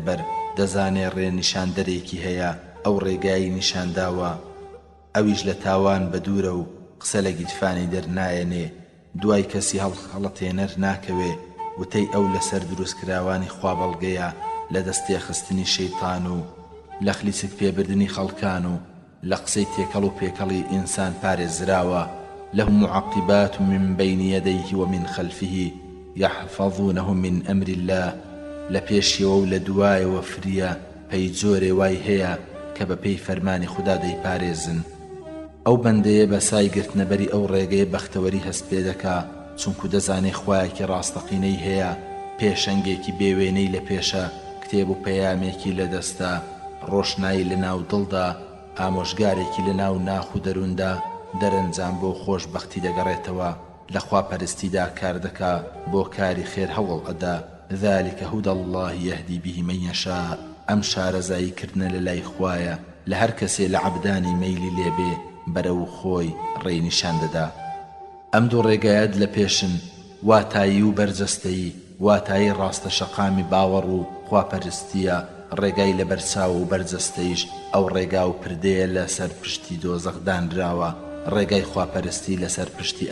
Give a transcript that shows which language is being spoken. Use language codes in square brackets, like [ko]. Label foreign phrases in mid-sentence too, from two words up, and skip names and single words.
[ckb] بەر دەزانێ ڕێ نیشاندەرێکی هەیە ئەو ڕێگایی نیشانداوە ئەویش لە تاوان بە دوورە و قسە لە گیرفانی دەرنایەنێ دوای کەسی هەڵەتێنەر ناکەوێ وتەی ئەو لەسەر دروستکراوانی خوا بەڵگەیە لە دەستێ خستنی شەیطان و لە خلیسک پێبردنی خەڵکان و لە قسەی تێکەڵ و پێکەڵی ئینسان پارێزراوە [ar] له معقبات من بين يديه ومن خلفه يحفظونه من أمر الله [ckb] لپێشیەوە و لە دوایەوە فریە پەی جۆرێ وای هەیە کە بە پێی فەرمانی خوددا دەیپارێزن ئەو بەندەیە بە سایگرتنەبەری ئەو ڕێگەی بەختەوەری هەست پێ دەکا چونکو دەزانێ خوایەکی ڕاستەقینەی هەیە پێشەنگێکی بێوێنەی لە پێشە کتێب و پەیامێکی لە دەستا ڕۆشنایی لە ناو دڵدا ئامۆژگارێکی لە ناو ناخ و دەروندا دەرەنجام بۆ خۆشبەختی دەگەڕێتەوە لە خواپەرستیدا کار دەکا بۆ کاری خێر هەوڵ ئەدا [ar] ذلك هدى الله يهدي به من يشاء [ckb] ئەم شارەزاییکردنە لە لای خوایە لە هەر کەسێ لە عەبدانی مەیلی لێبێ بەرەو خۆی ڕێی نیشان دەدا ئەم دوو ڕێگایەت لە پێشن واتایی و بەرجەستەیی واتایی ڕاستە شەقامی باوەڕ و خواپەرستیە ڕێگای لە بەرچاو و بەرجەستەیش ئەو ڕێگا و پردەیە لەسەر پشتی دۆزەخ دانراوە ڕێگای خواپەرستی لەسەر پشتی